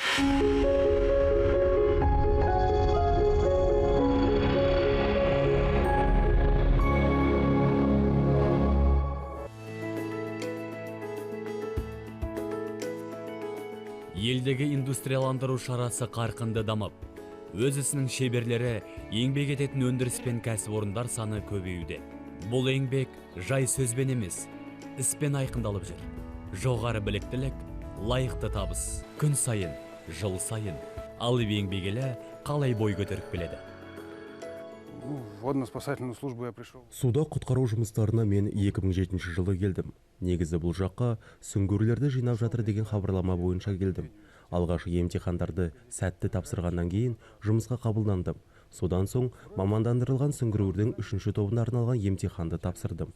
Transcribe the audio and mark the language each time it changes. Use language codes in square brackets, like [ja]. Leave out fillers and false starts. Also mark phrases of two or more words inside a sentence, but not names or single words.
[kk] Елдегі индустрияландыру шарасы қарқынды дамып, өз ісінің шеберлері еңбек ететін өндіріс пен кәсіпорындар саны көбеюде. Бұл еңбек жай сөзбен емес, іспен айқындалып жүр. Жоғары біліктілік, лайықты табыс, күн сайын, жыл сайын, алып еңбегелі қалай бой көтеріп келеді. [ru] Водно-спасательную службу я пришел. [kk] Суда құтқару жұмыстарына мен 2007 жылы келдім. Негізі бұл жаққа сүңгуірлерді жинап жатыр деген хабарлама бойынша келдім. Алғашқы емтихандарды сәтті тапсырғаннан кейін жұмысқа қабылдандым. Содан соң мамандандырылған сүңгуірдің 3-ші тобына арналған емтиханды тапсырдым.